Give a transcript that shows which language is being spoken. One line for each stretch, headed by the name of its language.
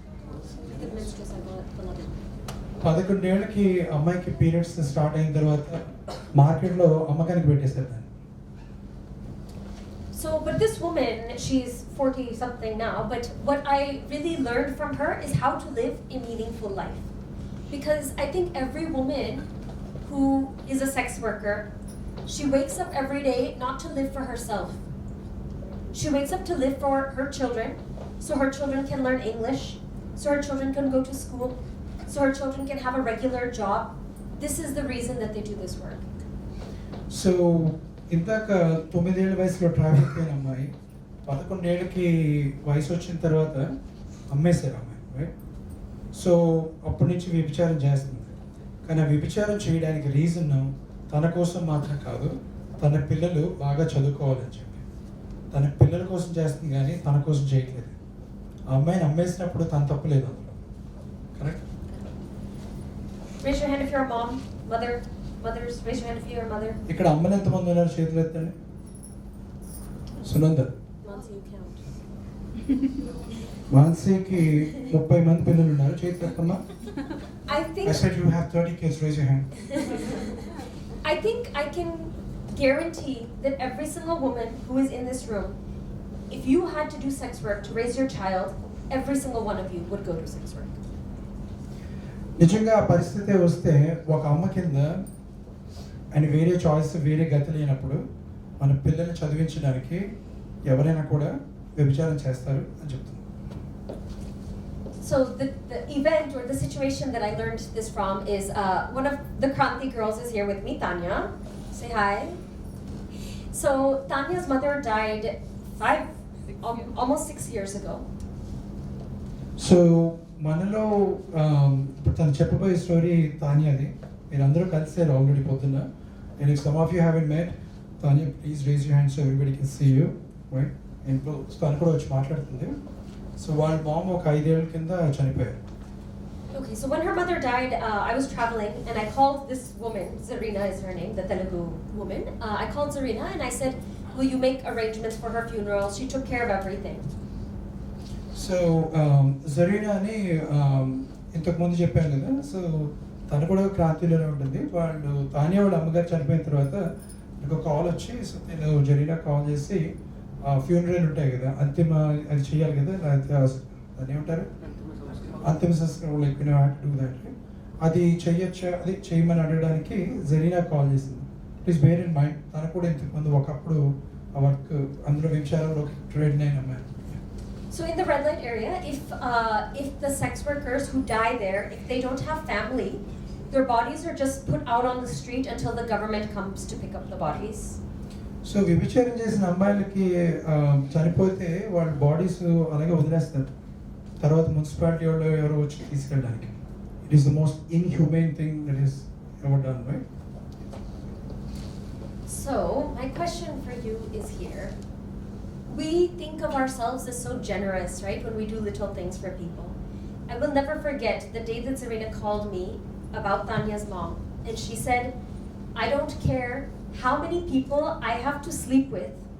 Telugu: 11 ఏళ్ళకి అమ్మాయికి periods start అయిన తర్వాత మార్కెట్లో అమ్మకానికి పెట్టేశారు దాన్ని.
English: So, but this woman, she's 40 something now, but what I really learned from her is how to live a meaningful life. Because I think every woman who is a sex worker, she wakes up every day not to live for herself. She wakes up to live for her children, so her children can learn English, so her children can go to school, so her children can have a regular job. This is the reason that they do this work.
Telugu: So ఇందాక 9 ఏళ్ళ వయసులో traffic అయిన అమ్మాయి 11 ఏళ్ళకి వయసు వచ్చిన తర్వాత అమ్మేశారు అమ్మాయి, రైట్? సో అప్పటి నుంచి వ్యభిచారం చేస్తుంది. కానీ ఆ వ్యభిచారం చేయడానికి రీజన్ తన కోసం మాత్రం కాదు, తన పిల్లలు బాగా చదువుకోవాలని చెప్పి తన పిల్లల కోసం చేస్తుంది, కానీ తన కోసం చేయట్లేదు. ఆ అమ్మాయిని అమ్మేసినప్పుడు తన తప్పులేదు అందులో, correct?
English: Raise your hand if you're a mom, mother. Mothers, raise your hand if you're a mother.
Telugu: ఇక్కడ అమ్మలు ఎంతమంది ఉన్నారు? చేతులు ఎత్తండి. Sunanda,
English: Once you count.
Telugu: మాన్సీకి 30 మంది పిల్లలు ఉన్నారు, చేతులు ఎత్తమ్మా.
English: I think I said you have 30 kids, raise your hand. I think I can guarantee that every single woman who is in this room, if you had to do sex work to raise your child, every single one of you would go do sex work.
Telugu: నిజంగా ఆ పరిస్థితి వస్తే ఒక అమ్మ కింద అని వేరే choice, వేరే గతి లేనప్పుడు మన పిల్లల్ని చదివించడానికి ఎవరైనా కూడా వ్యభిచారం చేస్తారు అని చెప్తున్నారు.
English: So the event or the situation that I learned this from is one of the Kranti girls is here with me, Tanya. Say hi. So Tanya's mother died almost 6 years ago.
Telugu: So మనలో ఇప్పుడు తను చెప్పబోయే story తానియాది. మీరు అందరూ కలిసారు already పొద్దున్న.
English: And if some of you haven't met Tanya, please raise your hand so everybody can see you, right?
Telugu: And తను కూడా వచ్చి మాట్లాడుతుంది. సో వాళ్ళ మామ ఒక 5 ఏళ్ళ కింద చనిపోయారు.
English: Okay, so when her mother died, I was traveling and I called this woman, Zarina is her name, the Telugu woman. I called Zarina and I said, will you make arrangements for her funeral? She took care of everything.
Telugu: So Zarina అని ఇంతకుముందు చెప్పాను కదా, so తను కూడా క్రాంతిలోనే ఉంటుంది. వాళ్ళు తానియా వాళ్ళ అమ్మగారు చనిపోయిన తర్వాత నాకు కాల్ వచ్చి, సో నేను జరీనా కాల్ చేసి ఫ్యూనరల్ ఉంటాయి కదా, అంతిమ అది చేయాలి కదా, దాన్ని ఏమంటారు, అంతిమ సంస్కారం,
English: like you know have to do that,
Telugu: అది చెయ్యొచ్చా, అది చేయమని అడగడానికి జరీనా కాల్ చేసింది. ప్లీజ్ బేర్ ఇన్ మైండ్, తను కూడా ఇంతకుముందు ఒకప్పుడు ఆ వర్క్ అందులో విచారంలో ట్రేడ్ అయిన అమ్మాయి.
English: So in the red light area, if the sex workers who die there, if they don't have family, their bodies are just put out on the street until the government comes to pick up the bodies.
Telugu: So వ్యభిచారం చేసిన అమ్మాయిలకి చనిపోతే వాళ్ళ bodies అలాగే వదిలేస్తారు, తర్వాత municipality వాళ్ళు ఎవరో వచ్చి తీసుకెళ్ళడానికి.
English: It is the most inhumane thing that is ever done, right? So my question for you is here. We think of ourselves as so generous, right, when we do little things for people. I will never forget the day that Zarina called me about Tanya's mom, and she said, I don't care how many people I have to sleep with.